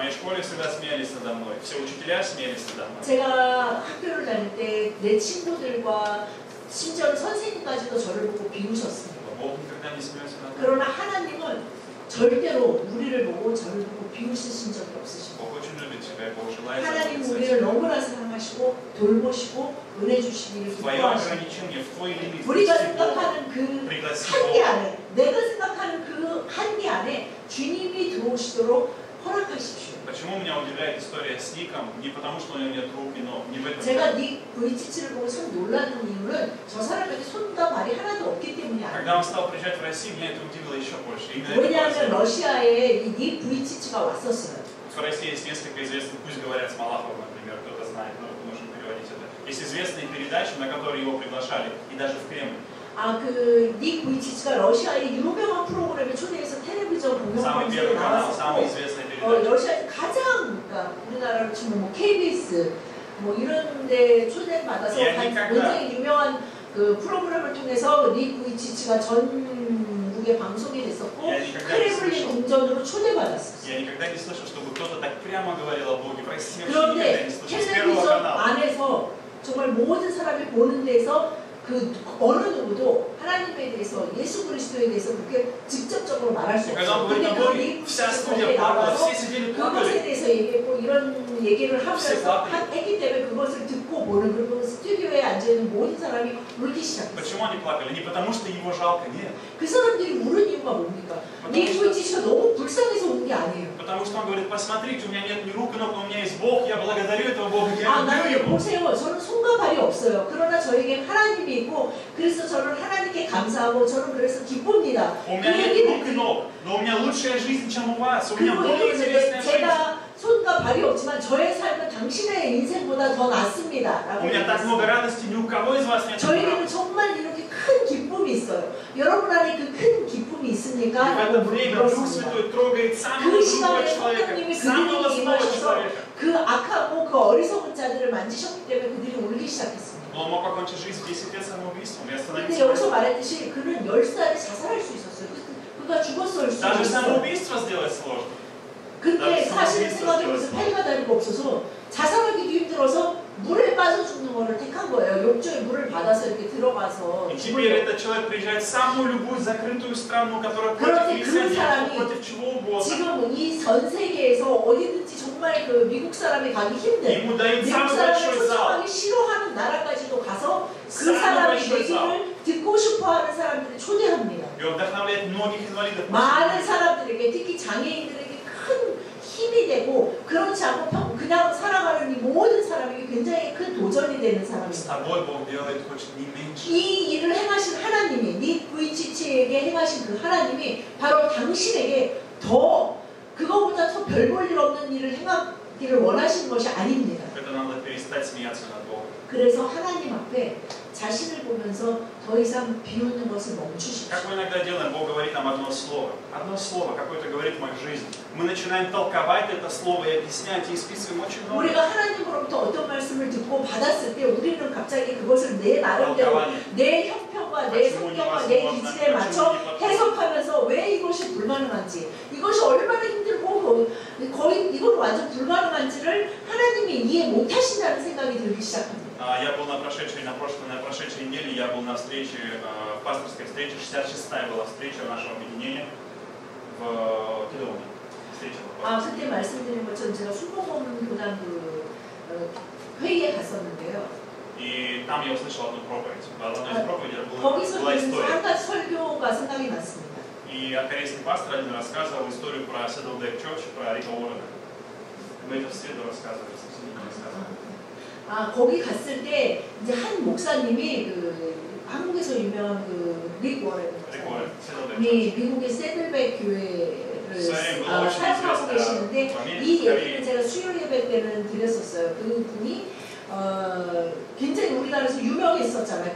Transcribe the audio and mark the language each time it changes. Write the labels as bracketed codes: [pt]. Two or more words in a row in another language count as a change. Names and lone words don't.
[ko] 제가 학교를 다닐 때 내 친구들과 심지어 선생님까지도 저를 보고 비웃었습니다. 그러나 하나님은 절대로 우리를 보고 저를 보고 비웃으신 적이 없으십니다. 하나님은 우리를 너무나 사랑하시고 사랑하시고 돌보시고 은혜 주시기를 [ru] В твое [ko] 기뻐하시고 [ru] ограничение, в твой лимит, [ko] 우리가 [ru] впусти Бога. [ko] 생각하는 그 한계 안에 내가 생각하는 그 한계 안에 주님이 들어오시도록 허락하십시오. [ru] Почему меня удивляет история с Ником? Не потому, что у него нет рук и ног, не в этом. [ko] 제가 닉 부이치치를 보고 참 놀라는 이유는 저 사람에게 손과 발이 하나도 없기 때문이 [ru] Когда [ko] 아니에요. [ru] он стал приезжать в Россию, меня это удивило еще больше. Именно [ko] 왜냐하면 [ru] это [ko] 러시아에 이 닉 부이치치가 왔었어요. [ru] в России есть несколько известных, пусть говорят с Малаховым, например, кто-то знает, но нужно переводить это. Есть известные передачи, на которые его приглашали, и даже в Кремль. [ko] 그 닉 부이치치가 러시아의 유명한 프로그램에 초대해서 텔레비전 [ru] Самый [ko] 공영방송에 [ru] первый канал, самая [ko] 나왔었고 [ru] известная передача. [ko] 러시아에서 가장 그러니까 우리나라로 치면 뭐 KBS 뭐 이런 데 초대받아서 굉장히 유명한 그 프로그램을 통해서 닉 부이치치가 전국에 방송이 됐었고 크레물린 궁전으로 초대받았었어요. [ru] Я никогда не слышал, чтобы кто-то так прямо говорил о Боге. В России вообще никогда [ko] 그런데 [ru] не слышал. С Первого [ko] 텔레비전 [ru] канала. [ko] 안에서 정말 모든 사람이 보는 데서 그 어느 누구도 하나님에 대해서 예수 그리스도에 대해서 그렇게 직접적으로 말할 수 없어요. 근데 그 미국에서 나와서 그것에 대해서 얘기했고 이런 얘기를 하면서 했기 때문에 그것을 듣고 보는 그리고 스튜디오에 앉아있는 모든 사람이 울기 시작했어요. [ru] Почему они плакали? Не потому, что его жалко, нет. [ko] 그 사람들이 우는 이유가 뭡니까? 닉 부이치치가 너무 불쌍해서 우는 게 아니에요. [ru] Потому что он говорит, посмотрите, у меня нет ни рук, ни ног, но у меня есть Бог, я благодарю этого Бога, я люблю [ko] 나는 [ru] Его. [ko] 보세요. 저는 손과 발이 없어요. 그러나 저에게 하나님이 있고 그래서 저는 하나님께 감사하고 저는 그래서 기쁩니다. [ru] У [ko] 그 [ru] меня нет [ko] 얘기를 [ru] рук и ног, но у меня лучшая жизнь, чем у вас. У меня [ko] 그리고 [ru] более [ko] 얘기했는데 [ru] интересная жизнь. [ko] 제가 손과 발이 없지만 저의 삶은 당신의 인생보다 더 낫습니다. [ru] У меня так много радости, ни у кого из вас нет. [ko] 저에게는 정말 이렇게 큰 기쁨이 있어요. 여러분 안에 그 큰 기쁨이 있습니까? [ru] И в это время Дух Святой трогает самого [ko] 그 [ru] другого [ko] 시간에 [ru] человека, [ko] 성령님이 [ru] самого [ko] 그들에게 [ru] злого [ko] 임하셔서 [ru] человека. [ko] 그 악하고 그 어리석은 자들을 만지셨기 때문에 그들이 울기 시작했습니다. [ru] Он мог покончить жизнь в 10 лет самоубийством и [ko] 근데 [ru] остановиться. [ko] 여기서 말했듯이 그는 10살에 자살할 수 있었어요. 그가 죽었을 수 [ru] Даже [ko] 있었어요. [ru] самоубийство сделать сложно. [ko] 근데 사실은 생각해보면서 팔과 다리가 없어서 자살하기도 힘들어서 물에 빠져 죽는 거를 택한 거예요. 욕조에 물을 받아서 이렇게 들어가서 [ru] И теперь этот человек приезжает в самую любую закрытую страну, которая [ko] 그런데 [ru] против [ko] 그 [ru] миссионеров, [ko] 사람이 [ru] против чего угодно. [ko] 지금 이 전 세계에서 어디든지 정말 그 미국 사람이 가기 힘든 [ru] Ему дают [ko] 미국 [ru] самый [ko] 사람을 [ru] большой зал. [ko] 초청하기 싫어하는 나라까지도 가서 그 [ru] самый [ko] 사람의 [ru] большой [ko] 얘기를 듣고 싶어하는 사람들을 초대합니다. [ru] И он вдохновляет многих инвалидов. [ko] 많은 사람들에게 특히 장애인들에게 큰 힘이 되고 그렇지 않고 그냥 살아가는 이 모든 사람에게 굉장히 큰 도전이 되는 [ru] С [ko] 사람입니다. [ru] тобой Бог делает хоть не меньше. [ko] 이 일을 행하신 하나님이 닉 부이치치에게 행하신 그 하나님이 바로 당신에게 더 그거보다 더 별 볼 일 없는 일을 행하기를 원하시는 것이 아닙니다. [ru] Это надо перестать смеяться над Богом. [ko] 그래서 하나님 앞에 자신을 보면서 더 이상 비웃는 것을 멈추십시오. [ru] Как мы иногда делаем, Бог говорит нам одно слово, какое-то говорит в мою жизнь. Мы начинаем толковать это слово и объяснять, и исписываем очень много. [ko] 우리가 하나님으로부터 어떤 말씀을 듣고 받았을 때 우리는 갑자기 그것을 내 나름대로 내 형편과 내 성격과 내 기질에 맞춰 해석하면서 왜 이것이 불가능한지 이것이 얼마나 힘들고 거의 이건 완전 불가능한지를 하나님이 이해 못하신다는 생각이 들기 시작합니다. [ru] Я был на прошедшей неделе я был на встрече, в пасторской встрече, 66-я была встреча нашего объединения в Кедоне. [ko] 그때 말씀드린 것처럼 제가 순복음 교단 회의에 갔었는데요. [ru] И там я услышал одну проповедь. В одной из проповедей [ko] 거기서 [ru] была история. [ko] 한 가지 설교가 생각이 났습니다. [ru] И корейский пастор один рассказывал историю про Saddleback Church, про Рика Уоррена. Мы это в среду рассказывали, в среду рассказывали. [ko] 거기 갔을 때 이제 한 목사님이 그 한국에서 유명한 그 릭 워렌이 미국의 새들백 교회를 사역하고 계시는데 이 얘기를 제가 수요 예배 때는 드렸었어요. 그 분이 굉장히 우리나라에서 유명했었잖아요.